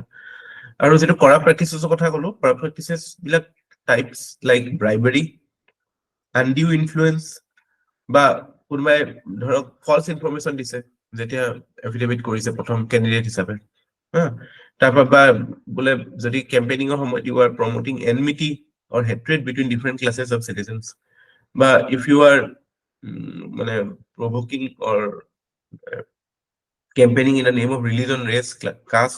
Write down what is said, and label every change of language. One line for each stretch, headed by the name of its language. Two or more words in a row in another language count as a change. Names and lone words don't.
Assamese: আৰু যেটো
English: corrupt practices
Assamese: কথা ক'লো,
English: corrupt practices
Assamese: বিলাক
English: types like bribery, undue influence,
Assamese: বা কোনোবাই ধৰক
English: false information
Assamese: দিছে যেতিয়া এফিডেভিট কৰিছে প্ৰথম কেণ্ডিডেট হিচাপে, তাৰপৰা বা বোলে যদি কেম্পেইনিঙৰ সময়ত
English: you are promoting enmity or hatred between different classes of citizens,
Assamese: বা
English: if you are
Assamese: মানে
English: provoking or campaigning in the name of religion, race, caste.